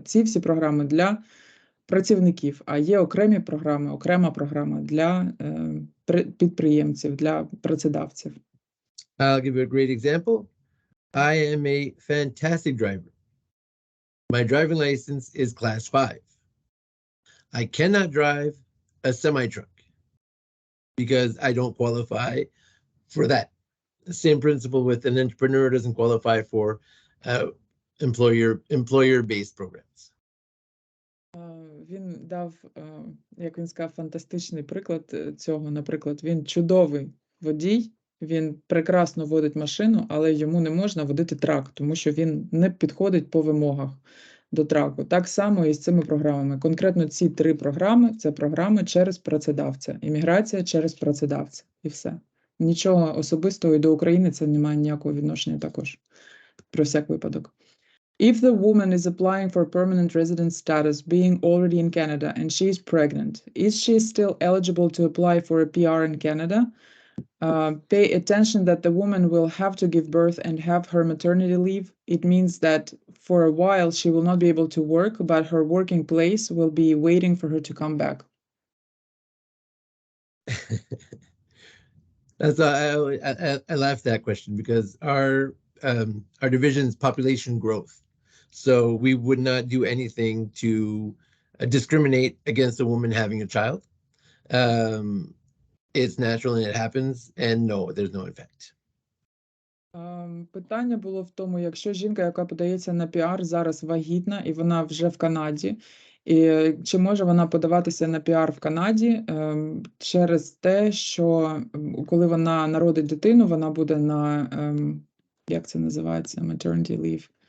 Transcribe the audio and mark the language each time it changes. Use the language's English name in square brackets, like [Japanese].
[Ukrainian] Ці всі програми для працівників, а є окрема програма для підприємців, для працедавців. [English] I'll give you a great example. I am a fantastic driver. My driving license is class 5. I cannot drive a semi-truck because I don't qualify for that. The same principle with an entrepreneur doesn't qualify for employer-based programs. [Ukrainian] Він дав, як він сказав, фантастичний приклад цього. Наприклад, він чудовий водій, він прекрасно водить машину, але йому не можна водити трак, тому що він не підходить по вимогах до траку. Так само і з цими програмами. Конкретно ці 3 програми – це програми через працедавця. Імміграція через працедавця. І все. Нічого особистого і до України це не має ніякого відношення також. Про всяк випадок. [English] If the woman is applying for permanent resident status being already in Canada and she is pregnant, is she still eligible to apply for a PR in Canada? Pay attention that the woman will have to give birth and have her maternity leave. It means that for a while she will not be able to work, but her working place will be waiting for her to come back. That's I laughed at that question because our division's population growth. So we would not do anything to discriminate against a woman having a child. It's natural and it happens, and no, there's no effect. [Ukrainian] Питання було в тому, якщо жінка, яка подається на піар, зараз вагітна і вона вже в Канаді, і чи може вона подаватися на піар в Канаді через те, що коли вона народить дитину, вона буде на, як це називається, maternity leave.